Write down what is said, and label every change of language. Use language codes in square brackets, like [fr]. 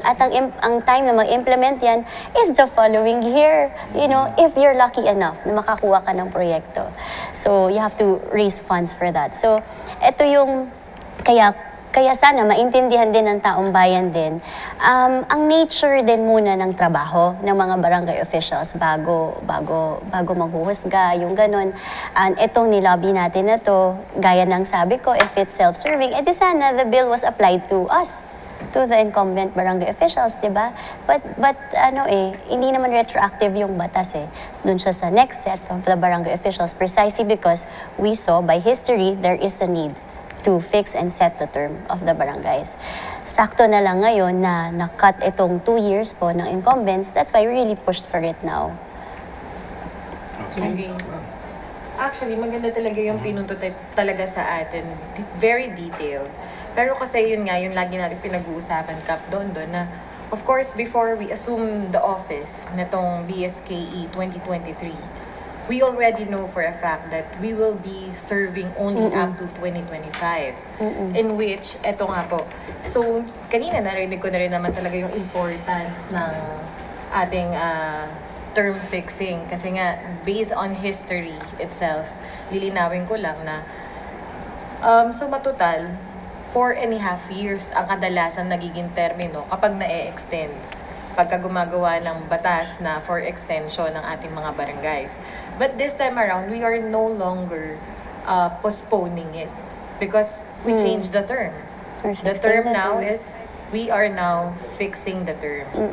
[tl] At ang time na mag-implement yan [en] is the following year. If you're lucky enough [tl] na makakuha ka ng proyekto. [en] So, you have to raise funds for that. [tl] So, ito yung, kaya sana maintindihan din ng taong bayan din ang nature din muna ng trabaho ng mga barangay officials bago maghuhusga, yung ganun. Itong nilobby natin na to, gaya ng sabi ko, [en] if it's self-serving, [tl] edi sana [en] the bill was applied to us, to the incumbent barangay officials, [tl] di ba? [en] But [tl] hindi naman retroactive yung batas dun siya sa [en] next set of the barangay officials precisely because we saw by history there is a need to fix and set the term of the barangays. [tl] Sakto na lang ngayon na na-cut itong 2 years po ng incumbents. [en] That's why we really pushed for it now. [tl] Okay. Actually, maganda talaga yung pinuntot talaga sa atin. [en] Very detailed. [tl] Pero kasi yun nga, yung lagi natin pinag-uusapan, Kap, doon na, [en] of course, before we assume the office netong BSKE 2023, we already know for a fact that we will be serving only up to 2025. [tl] In which, eto nga po. So, kanina narinig ko na rin naman talaga yung importance ng ating term fixing. Kasi nga, based on history itself, lilinawin ko lang na so matotal, 4.5 years ang kadalasan nagiging termino kapag na-extend. Pagka gumagawa ng batas na for extension ng ating mga barangays. [en] But this time around, we are no longer postponing it because we changed the term. The term now is, we are now fixing the term.